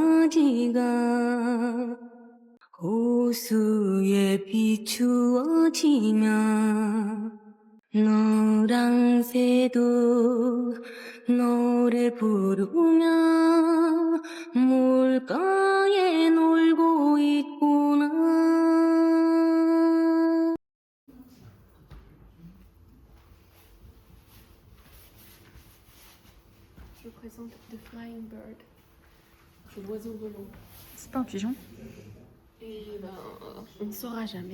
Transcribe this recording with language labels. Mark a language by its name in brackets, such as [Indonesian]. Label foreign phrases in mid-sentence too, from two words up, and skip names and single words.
[Korean] 가지가 호수에 비추어지면 너랑 새도 노래 부르며 물가에 놀고 있구나. [French] Je vous présente The Flying Bird. C'est l'oiseau volant. C'est pas un pigeon? Et ben, on ne saura jamais.